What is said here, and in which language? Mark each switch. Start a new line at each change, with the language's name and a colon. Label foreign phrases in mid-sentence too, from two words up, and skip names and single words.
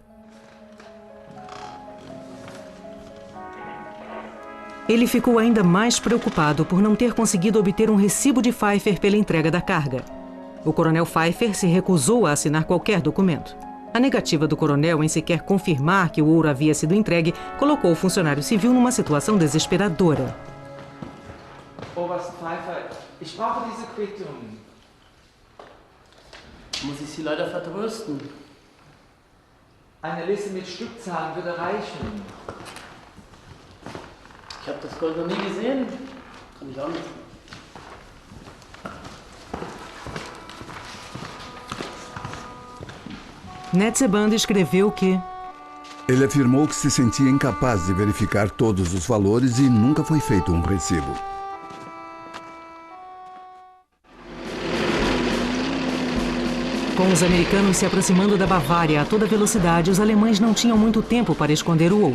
Portuguese: Ele ficou ainda mais preocupado por não ter conseguido obter um recibo de Pfeiffer pela entrega da carga. O coronel Pfeiffer se recusou a assinar qualquer documento. A negativa do coronel em sequer confirmar que o ouro havia sido entregue colocou o funcionário civil numa situação desesperadora.
German: Oberst Pfeiffer, ich brauche diese Quittung. Muss ich Sie leider vertrösten. Eine Liste mit Stückzahlen würde reichen. Ich habe das Gold noch nie gesehen. Kann ich auch nicht.
Portuguese: Netseband escreveu que ele afirmou que se sentia incapaz de verificar todos os valores e nunca foi feito um recibo. Com os americanos se aproximando da Bavária a toda velocidade, os alemães não tinham muito tempo para esconder o ouro.